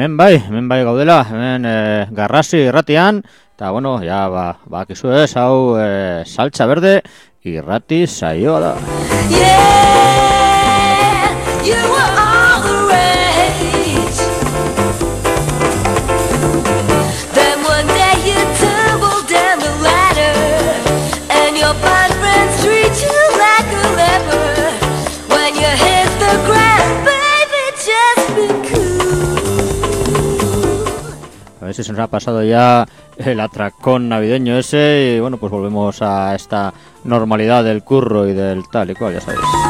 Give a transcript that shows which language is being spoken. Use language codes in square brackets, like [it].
[eu] Hemen bai gaudela, hemen garrasi irratian, eta bueno, ya ba, bakizu ez, hau saltza berde, irrati saioa da. [en] Yeah, you were all the rage. Then one day you tumbled down the ladder, and your bad friends treat you like a leper. When you hit the ground, baby, just be cool. [es] A ver si se nos ha pasado ya el atracón navideño ese y bueno, pues volvemos a esta normalidad del curro y del tal y cual, ya sabéis.